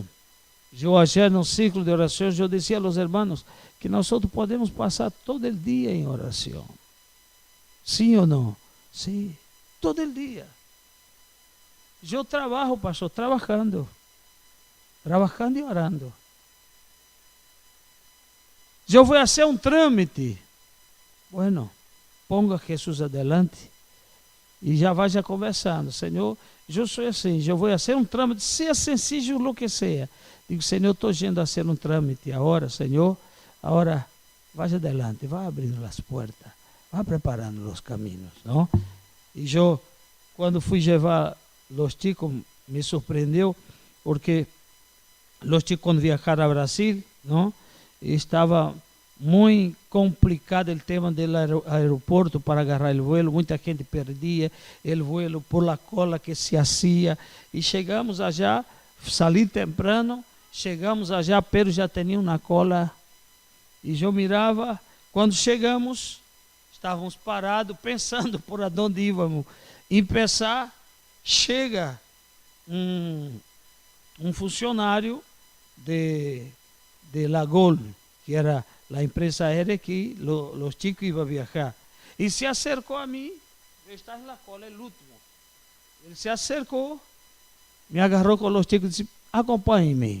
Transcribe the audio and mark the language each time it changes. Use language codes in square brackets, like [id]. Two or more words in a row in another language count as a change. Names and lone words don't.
[pt] Eu ayer no ciclo de oração, eu dizia aos irmãos que nós podemos passar todo o dia em oração. Sim ou não? Sim, todo o dia. Eu trabalho, pastor, trabalhando e orando. Eu vou fazer um trâmite. [es] Bueno, ponga Jesus adelante [pt] e já vai conversando. Senhor, eu sou assim, eu vou fazer um trâmite, seja sencillo o que seja. Digo, Senhor, estou indo a fazer um trâmite agora, Senhor. Agora, vá adelante, vá abrindo as portas, vá preparando os caminhos, não? E eu, quando fui levar os chicos, me surpreendeu, porque os chicos, quando viajaram a Brasil, não? Estava muito complicado o tema do aeroporto para agarrar o vuelo, muita gente perdia o [es] vuelo por a cola que se hacía, [pt] e chegamos allá, [es] salí temprano, [pt] chegamos allá, pero já tinha uma cola, e eu mirava, quando chegamos, estávamos parados, pensando por onde íamos, e pensar, chega um funcionário de Lagol, [es] que era la empresa aérea que los chicos iban a viajar. Y se acercó a mí, está en la cola el último. Él se acercó, me agarró con los chicos y disse, acompáñenme.